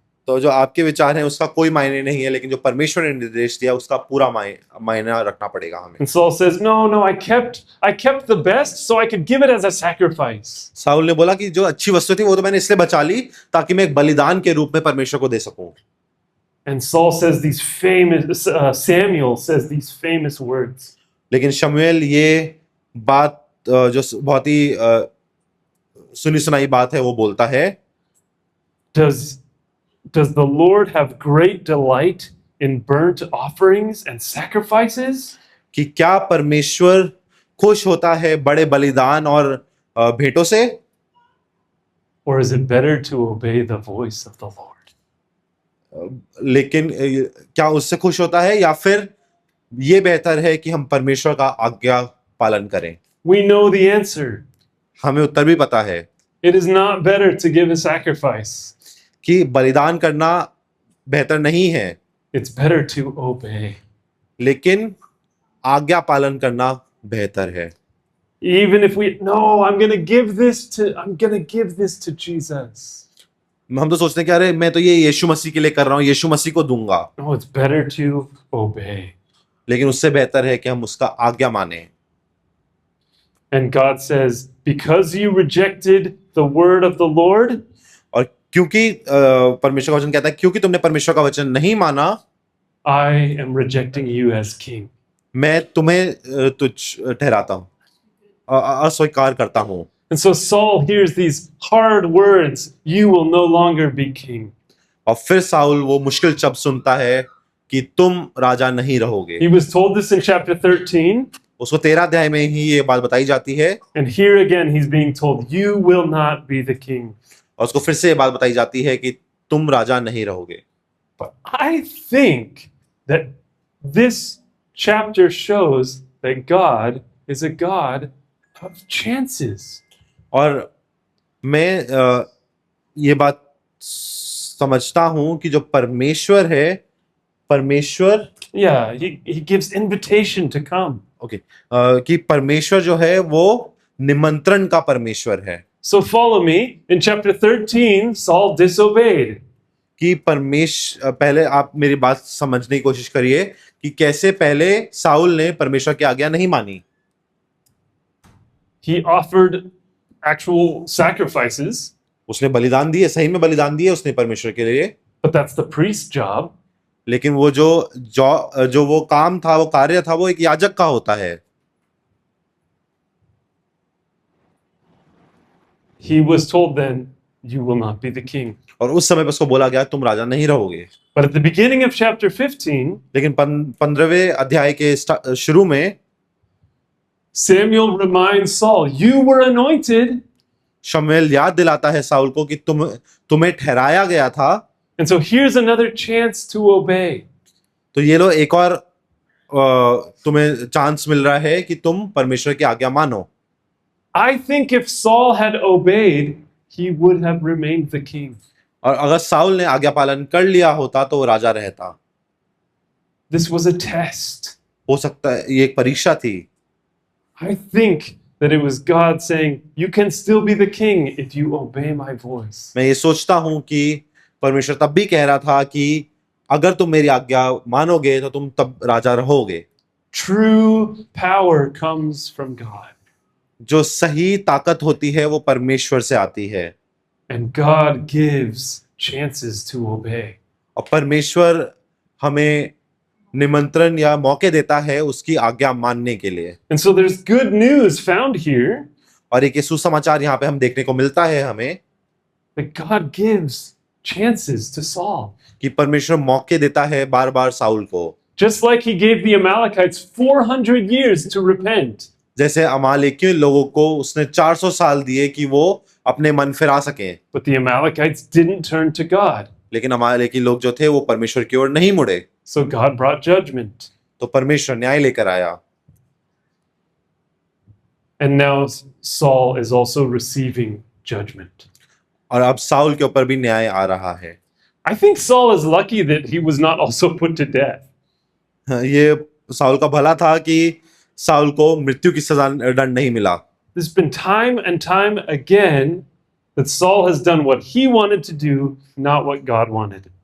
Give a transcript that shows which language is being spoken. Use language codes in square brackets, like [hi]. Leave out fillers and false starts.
[hi] तो जो आपके विचार हैं उसका कोई मायने नहीं है, लेकिन जो परमेश्वर ने निर्देश दिया उसका पूरा मायना रखना पड़ेगा हमें। [en] And Saul says, no, I kept the best so I could give it as a sacrifice. [hi] Saul ने बोला कि जो अच्छी वस्तु थी वो तो मैंने इसलिए बचा ली ताकि मैं एक बलिदान के रूप में परमेश्वर को दे सकूं। [en] And Saul says these famous, Samuel says these famous words. [hi] लेकिन शमूएल ये बात जो बहुत ही सुनी सुनाई बात है वो बोलता है, [en] Does the Lord have great delight in burnt offerings and sacrifices? [hi] कि क्या परमेश्वर खुश होता है बड़े बलिदान और भेंटों से, [en] Or is it better to obey the voice of the Lord? [hi] लेकिन क्या उससे खुश होता है या फिर ये बेहतर है कि हम परमेश्वर का आज्ञा पालन करें? [en] We know the answer. [hi] हमें उत्तर भी पता है [en] It is not better to give a sacrifice. [hi] कि बलिदान करना बेहतर नहीं है, [en] It's better to obey. [hi] लेकिन आज्ञा पालन करना बेहतर है। [en] Even if I'm going to give this to Jesus. [hi] हम तो सोचते हैं कि अरे मैं तो ये यीशु मसीह के लिए कर रहा हूँ, यीशु मसीह को दूंगा, [en] No, it's better to obey. [hi] लेकिन उससे बेहतर है कि हम उसका आज्ञा माने। [en] And God says, because you rejected the word of the Lord, [hi] और क्योंकि परमेश्वर का वचन कहता है क्योंकि तुमने परमेश्वर का वचन नहीं माना, [en] I am rejecting you as king. [hi] मैं तुम्हें तुच्छ ठहराता हूँ, अस्वीकार करता हूँ। [en] And so Saul hears these hard words, you will no longer be king. [hi] और फिर साउल वो मुश्किल शब्द सुनता है कि तुम राजा नहीं रहोगे। [en] He was told this in chapter 13. [hi] उसको 13 अध्याय में ही ये बात बताई जाती है, [en] And here again he's being told, you will not be the king. [hi] और उसको फिर से ये बात बताई जाती है कि तुम राजा नहीं रहोगे। [en] But I think that this chapter shows that God is a God of chances. [hi] और मैं ये बात समझता हूं कि जो परमेश्वर है, परमेश्वर [en] Yeah, he gives invitation to come. [hi] Okay कि परमेश्वर जो है वो निमंत्रण का परमेश्वर है। [en] So follow me. In chapter 13, Saul disobeyed. [hi] कि पहले आप मेरी बात समझने की कोशिश करिए कि कैसे पहले साउल ने परमेश्वर की आज्ञा नहीं मानी। [en] He offered actual sacrifices. [hi] उसने बलिदान दिए, सही में बलिदान दिए उसने परमेश्वर के लिए, [en] But that's the priest's job. [hi] लेकिन वो जो वो काम था, वो कार्य था, वो एक याजक का होता है। [en] he was told then, you will not be the king. [hi] और उस समय पे उसको बोला गया तुम राजा नहीं रहोगे। [en] But at the beginning of chapter 15, [hi] लेकिन 15वें अध्याय के शुरू में [en] Samuel reminds Saul, you were anointed. [hi] शमूएल याद दिलाता है साउल को कि तुम्हें ठहराया गया था। [en] And so here's another chance to obey. [hi] तो ये लो एक और तुम्हें चांस मिल रहा है कि तुम परमेश्वर की आज्ञा मानो। [en] I think if Saul had obeyed, he would have remained the king. [hi] और अगर साउल ने आज्ञा पालन कर लिया होता तो वो राजा रहता। [en] This was a test. [hi] हो सकता है ये एक परीक्षा थी। [en] I think that it was God saying, you can still be the king if you obey my voice. [hi] मैं ये सोचता हूं कि परमेश्वर तब भी कह रहा था कि अगर तुम मेरी आज्ञा मानोगे तो तुम तब राजा रहोगे। [en] True power comes from God. [hi] जो सही ताकत होती है वो परमेश्वर से आती है। [en] And God gives chances to obey. [hi] और परमेश्वर हमें निमंत्रण या मौके देता है उसकी आज्ञा मानने के लिए। [en] And so there's good news found here [hi] और एक सुसमाचार यहाँ पे हम देखने को मिलता है हमें [en] that God gives chances to Saul. [hi] कि परमेश्वर मौके देता है बार बार साउल को। [en] Just like he gave the Amalekites 400 years to repent. [hi] जैसे अमालेकियों लोगों को उसने 400 साल दिए कि वो अपने मन फिरा सकें। [en] But the Amalekites didn't turn to God. [hi] लेकिन अमालेकी लोग जो थे वो परमेश्वर की ओर नहीं मुड़े। [en] So God brought judgment. [hi] तो परमेश्वर न्याय लेकर आया। [en] And now Saul is also receiving judgment. [hi] और अब साउल के ऊपर भी न्याय आ रहा है। [en] I think Saul is lucky that he was not also put to death. [hi] ये साउल का भला था कि साउल को मृत्यु की सजा दंड नहीं मिला। [en] There's been time and time again that Saul has done what he wanted to do, not what God wanted.